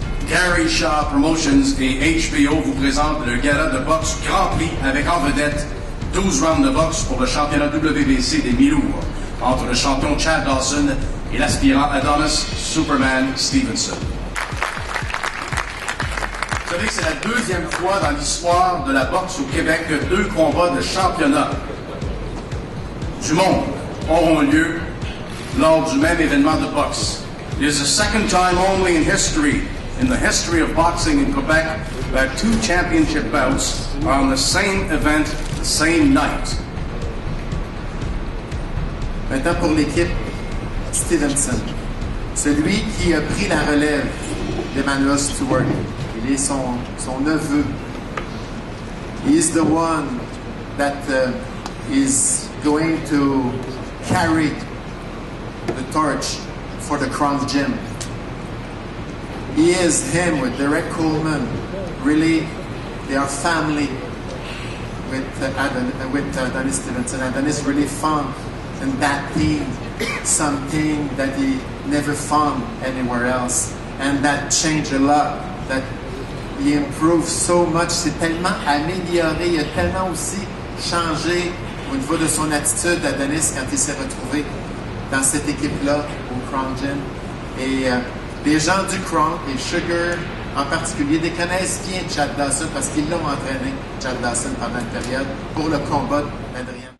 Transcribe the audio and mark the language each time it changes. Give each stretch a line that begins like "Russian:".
French: Gary Shaw Promotions et HBO vous présentent le gala de boxe Grand Prix avec en vedette 12 rounds de boxe pour le championnat WBC des mi-lourds entre le champion Chad Dawson et l'aspirant Adonis Superman Stevenson. Vous savez que c'est la deuxième fois dans l'histoire de la boxe au Québec que 2 combats de championnat du monde auront lieu lors du même événement de boxe.
English: It is the second time only in the history of boxing in Quebec, that 2 championship bouts are on the same event, the same night.
French: Maintenant pour l'équipe Stevenson, celui qui a pris la relève d'Emmanuel Stewart. Il est son neveu.
English: He is the one that is going to carry the torch for the Crown Gym. He is him with Derek Coleman. Really, they are family with Adonis Stevenson. Adonis really found in that team something that he never found anywhere else, and that changed a lot. That he improved so much.
French: C'est tellement amélioré. Il a tellement aussi changé au niveau de son attitude, Adonis, quand il s'est retrouvé dans cette équipe-là au Crown Gym. Et les gens du Crown, et Sugar en particulier, les connaissent bien Chad Dawson parce qu'ils l'ont entraîné, Chad Dawson, pendant une période pour le combat d'Adrien.